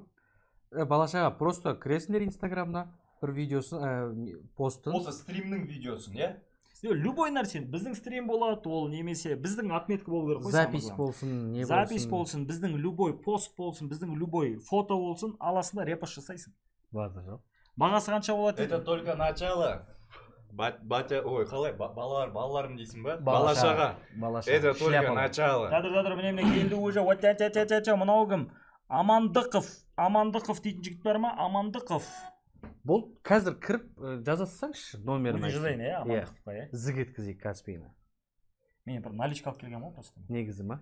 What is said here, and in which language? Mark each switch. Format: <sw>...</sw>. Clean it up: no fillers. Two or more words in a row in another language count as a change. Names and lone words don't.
<kk>Балашаға просто кіресіңдер инстаграмда бір видеосын, постын. Осы стримнің видеосын, Любой нәрсе, біздің стрим болады, ол немесе біздің отметка болу керек қой. Запись болсын, не болсын. Запись болсын, біздің любой пост болсын, біздің любой фото болсын, аласында репост жасайсың. Базар жоқ. Бағасы қанша болады?</kk> <ru>Это только начало.</ru> <kk>Батя, ой, қалай, балаларым дейсің ба? Балашаға.</kk> <ru>Это только начало.</ru> <kk>Жадыр, міне келді уже, мынау кім? Амандықов дейтін жігіт бар ма? Амандықов. Бұл қазір кіріп жазасаңшы номерін. Өзі жазайын, Амандықовқа, Зіг еткізейік Каспийна. Мен бір наличка алып келген ма просто? Негізі ма?</kk>